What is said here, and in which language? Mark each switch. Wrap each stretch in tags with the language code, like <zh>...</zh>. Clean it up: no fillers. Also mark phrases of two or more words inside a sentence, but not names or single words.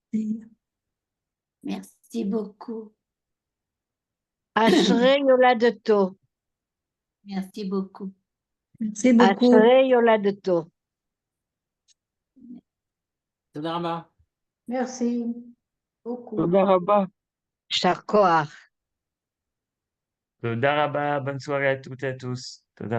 <fr>Merci beaucoup.</fr> <he>אשרי יולדתו.</he> <fr>Merci beaucoup. Merci beaucoup.</fr> <he>אשרי יולדתו. תודה רבה.</he> <fr>Merci beaucoup.</fr> <he>תודה רבה. יישר כוח. תודה רבה,</he> <fr>bonne soirée à toutes et à tous. Toda</fr>